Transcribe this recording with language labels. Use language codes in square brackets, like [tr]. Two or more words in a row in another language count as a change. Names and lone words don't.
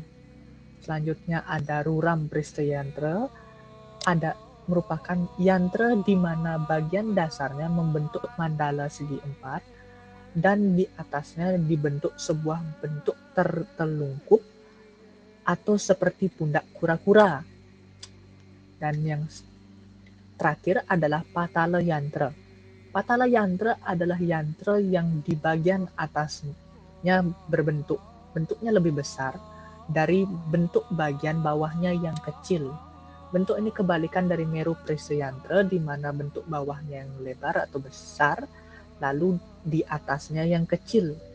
[id] Selanjutnya ada Ruram Prista yantra, merupakan yantra di mana bagian dasarnya membentuk mandala segi 4 dan di atasnya dibentuk sebuah bentuk tertelungkup atau seperti pundak kura-kura. Dan yang terakhir adalah Patala yantra. Patala yantra adalah yantra yang di bagian atasnya bentuknya lebih besar dari bentuk bagian bawahnya yang kecil. Bentuk ini kebalikan dari Meru Prista yantra, di mana bentuk bawahnya yang lebar atau besar, lalu di atasnya yang kecil.